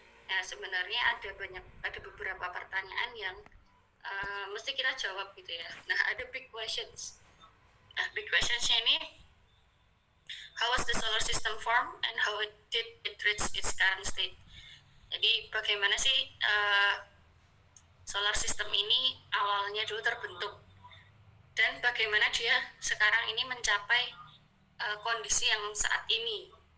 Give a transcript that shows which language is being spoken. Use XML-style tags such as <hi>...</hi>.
<id>Ya, sebenarnya ada beberapa pertanyaan yang mesti kita jawab gitu ya. Nah, ada big questions. Nah, big questionsnya ini,</id> <en>how was the solar system formed and how did it reach its current state?</en> <id>Jadi bagaimana sih solar system ini awalnya dulu terbentuk dan bagaimana dia sekarang ini mencapai kondisi yang saat ini.</id>